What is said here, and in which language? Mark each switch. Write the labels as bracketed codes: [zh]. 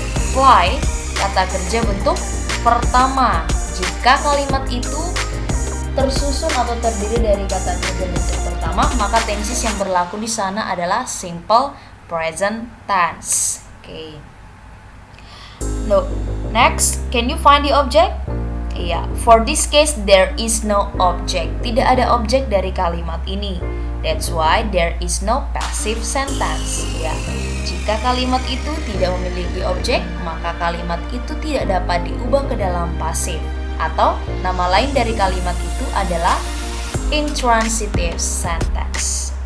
[id] Fly kata kerja bentuk pertama. Jika kalimat itu tersusun atau terdiri dari kata kerja bentuk pertama, maka tenses yang berlaku di sana adalah simple present tense. [en] Okay. Look, next, can you find the object? Iya, for this case there is no object. [id] Tidak ada objek dari kalimat ini. [en] That's why there is no passive sentence. [id] Ya, jika kalimat itu tidak memiliki objek, maka kalimat itu tidak dapat diubah ke dalam pasif. Atau nama lain dari kalimat itu adalah [en] intransitive sentence.